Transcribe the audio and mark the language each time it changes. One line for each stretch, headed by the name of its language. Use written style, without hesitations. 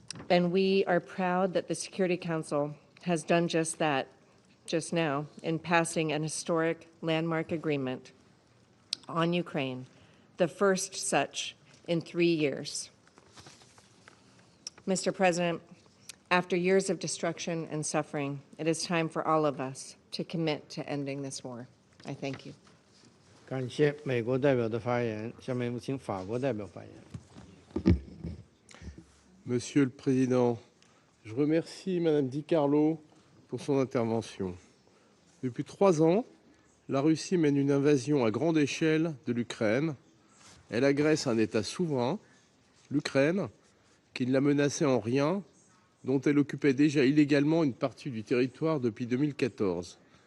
English: And we are proud that the Security Council has done just that just now in passing an historic landmark agreement on Ukraine, the first such in 3 years. Mr. President, after years of destruction and suffering, it is time for all of us to commit to ending this war. I thank you.
Chinese: 感谢美国代表的发言，下面有请法国代表发言。
French: Monsieur le Président, je remercie Madame Di Carlo pour son intervention. Depuis 3 ans, la Russie mène une invasion à grande échelle de l'Ukraine. Elle agresse un État souverain, l'Ukraine, qui ne la menaçait en rien, dont elle occupait déjà illégalement une partie du territoire depuis 2014.